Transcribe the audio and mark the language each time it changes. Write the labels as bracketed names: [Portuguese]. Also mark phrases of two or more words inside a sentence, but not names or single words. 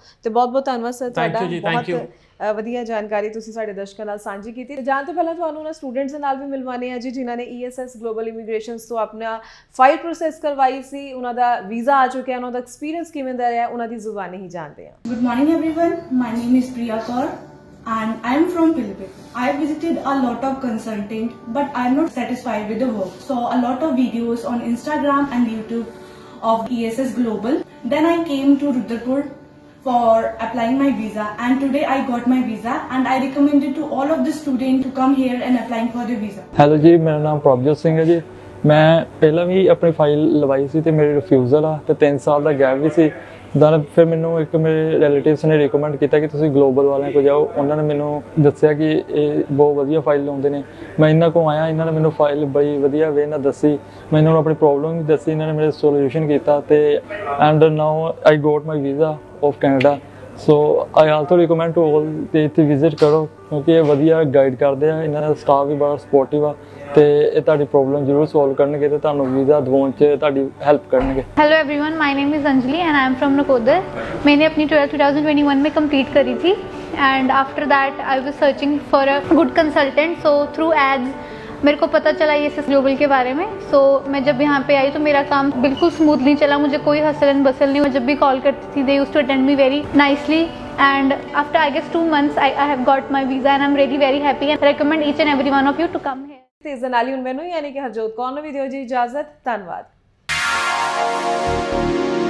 [Punjabi] ਤੇ ਬਹੁਤ ਬਹੁਤ ਧੰਨਵਾਦ ਸਰ ਤੁਹਾਡਾ, ਬਹੁਤ ਵਧੀਆ ਜਾਣਕਾਰੀ ਤੁਸੀਂ ਸਾਡੇ ਦਰਸ਼ਕਾਂ ਨਾਲ ਸਾਂਝੀ ਕੀਤੀ। ਜਾਣ ਤੋਂ ਪਹਿਲਾਂ ਤੁਹਾਨੂੰ ਉਹਨਾਂ ਸਟੂਡੈਂਟਸ ਦੇ ਨਾਲ ਵੀ ਮਿਲਵਾਨੇ ਆ ਜੀ ਜਿਨ੍ਹਾਂ ਨੇ ESS ਗਲੋਬਲ ਇਮੀਗ੍ਰੇਸ਼ਨਸ ਤੋਂ ਆਪਣਾ [English] file process [Punjabi] ਕਰਵਾਈ ਸੀ, ਉਹਨਾਂ ਦਾ ਵੀਜ਼ਾ ਆ ਚੁੱਕਿਆ, ਉਹਨਾਂ ਦਾ ਐਕਸਪੀਰੀਅੰਸ ਕਿਵੇਂ ਦਾ ਰਿਹਾ, ਉਹਨਾਂ ਦੀ ਜ਼ੁਬਾਨੀ ਹੀ ਜਾਣਦੇ ਹਾਂ। [English] Good morning everyone, my name is Priya Kaur and I am from Philippines. I visited a lot of consultant but I am not satisfied with the work. Saw a lot of videos on Instagram and YouTube of ESS Global. Then I came to Rudrapur for applying my visa and today I got my visa and I recommend it to all of the students to come here and applying for the visa. [Punjabi] ਹੈਲੋ ਜੀ, ਮੇਰਾ ਨਾਮ ਪ੍ਰਭਜੋਤ ਸਿੰਘ ਹੈ ਜੀ। ਮੈਂ ਪਹਿਲਾਂ ਵੀ ਆਪਣੀ ਫਾਈਲ ਲਵਾਈ ਸੀ ਤੇ ਮੇਰੀ ਰਿਫਿਊਜ਼ਲ ਆ ਤੇ 3 ਸਾਲ ਦਾ ਗੈਪ ਵੀ ਸੀ। ਦੈਨ ਫਿਰ ਮੈਨੂੰ ਇੱਕ ਮੇਰੇ ਰਿਲੇਟਿਵਸ ਨੇ ਰਿਕਮੈਂਡ ਕੀਤਾ ਕਿ ਤੁਸੀਂ ਗਲੋਬਲ ਵਾਲਿਆਂ ਕੋਲ ਜਾਓ। ਉਹਨਾਂ ਨੇ ਮੈਨੂੰ ਦੱਸਿਆ ਕਿ ਇਹ ਬਹੁਤ ਵਧੀਆ ਫਾਈਲ ਲਾਉਂਦੇ ਨੇ। ਮੈਂ ਇਹਨਾਂ ਕੋਲ ਆਇਆ, ਇਹਨਾਂ ਨੇ ਮੈਨੂੰ ਫਾਈਲ ਬੜੀ ਵਧੀਆ ਵੇ ਨਾਲ ਦੱਸੀ, ਮੈਂ ਇਹਨਾਂ ਨੂੰ ਆਪਣੀ ਪ੍ਰੋਬਲਮ ਵੀ ਦੱਸੀ, ਇਹਨਾਂ ਨੇ ਮੇਰੇ ਸੋਲੂਸ਼ਨ ਕੀਤਾ ਤੇ [English] and now I got my visa of Canada. So I also recommend to all [Punjabi] ਤੇ ਇੱਥੇ ਵਿਜ਼ਿਟ ਕਰੋ ਕਿਉਂਕਿ ਇਹ ਵਧੀਆ ਗਾਈਡ ਕਰਦੇ ਆ, ਇਹਨਾਂ ਦਾ ਸਟਾਫ ਵੀ ਬੜਾ ਸਪੋਰਟਿਵ ਆ ਤੇ ਇਹ ਤੁਹਾਡੀ ਪ੍ਰੋਬਲਮ ਜ਼ਰੂਰ ਸੋਲਵ ਕਰਨਗੇ ਤੇ ਤੁਹਾਨੂੰ ਵੀਜ਼ਾ ਦਿਵਾਉਣ 'ਚ ਤੁਹਾਡੀ ਹੈਲਪ ਕਰਨਗੇ। [English] Hello everyone, My name is Anjali and I am from Nakodar. [Hindi] मैंने अपनी 12th 2021 में कंप्लीट करी थी [English] and after that I was searching for a good consultant. So through ads [Hindi] मेरे को पता चला ESS ग्लोबल के बारे में। सो मैं जब यहाँ पे आई तो मेरा काम बिल्कुल स्मूथली चला, मुझे कोई [English] hustle and bustle [Hindi] नहीं। मैं जब भी कॉल करती थी [English] they used to attend me very nicely and after I guess 2 months I have got my visa and I'm really very happy and recommend each and every one of you to come here। [Punjabi] ਤੇ ਇਸ ਦੇ ਨਾਲ ਹੀ ਹੁਣ ਮੈਨੂੰ ਯਾਨੀ ਕਿ ਹਰਜੋਤ ਕੌਰ ਨੂੰ ਵੀ ਦਿਓ ਜੀ ਇਜਾਜ਼ਤ। ਧੰਨਵਾਦ।